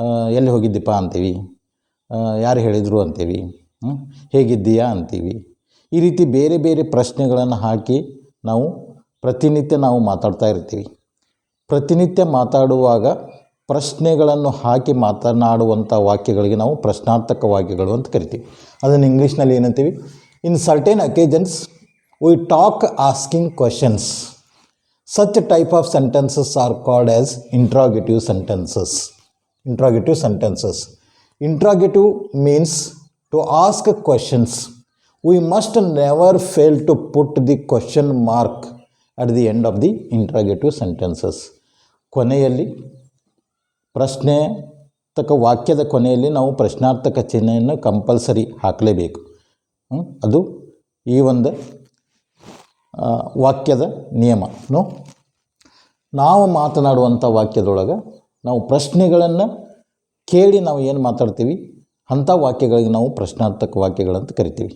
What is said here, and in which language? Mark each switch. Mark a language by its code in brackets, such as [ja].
[kn] ಎಲ್ಲಿ ಹೋಗಿದ್ದೀಪ ಅಂತೀವಿ, ಯಾರು ಹೇಳಿದರು ಅಂತೀವಿ, ಹೇಗಿದ್ದೀಯಾ ಅಂತೀವಿ. ಈ ರೀತಿ ಬೇರೆ ಬೇರೆ ಪ್ರಶ್ನೆಗಳನ್ನು ಹಾಕಿ ನಾವು ಪ್ರತಿನಿತ್ಯ ಮಾತಾಡ್ತಾ ಇರ್ತೀವಿ. ಪ್ರತಿನಿತ್ಯ ಮಾತಾಡುವಾಗ ಪ್ರಶ್ನೆಗಳನ್ನು ಹಾಕಿ ಮಾತನಾಡುವಂಥ ವಾಕ್ಯಗಳಿಗೆ ನಾವು ಪ್ರಶ್ನಾರ್ಥಕ ವಾಕ್ಯಗಳು ಅಂತ ಕರಿತೀವಿ. ಅದನ್ನು ಇಂಗ್ಲೀಷ್ನಲ್ಲಿ ಏನಂತೀವಿ? [en] In certain occasions we talk asking questions. Such type of sentences are called as interrogative sentences. Interrogative sentences. Interrogative means to ask questions. We must never fail to put the question mark at the end of the interrogative sentences. [kn] ಕೊನೆಯಲ್ಲಿ ಪ್ರಶ್ನಾರ್ಥಕ ವಾಕ್ಯದ ಕೊನೆಯಲ್ಲಿ ನಾವು ಪ್ರಶ್ನಾರ್ಥಕ ಚಿಹ್ನೆಯನ್ನು compulsory ಹಾಕಲೇಬೇಕು. ಅದು ಈ ಒಂದು ವಾಕ್ಯದ ನಿಯಮ. ನಾವು ಮಾತನಾಡುವಂಥ ವಾಕ್ಯದೊಳಗೆ ನಾವು ಪ್ರಶ್ನೆಗಳನ್ನು ಕೇಳಿ ನಾವು ಏನು ಮಾತಾಡ್ತೀವಿ ಅಂಥ ವಾಕ್ಯಗಳಿಗೆ ನಾವು ಪ್ರಶ್ನಾರ್ಥಕ ವಾಕ್ಯಗಳಂತ ಕರಿತೀವಿ.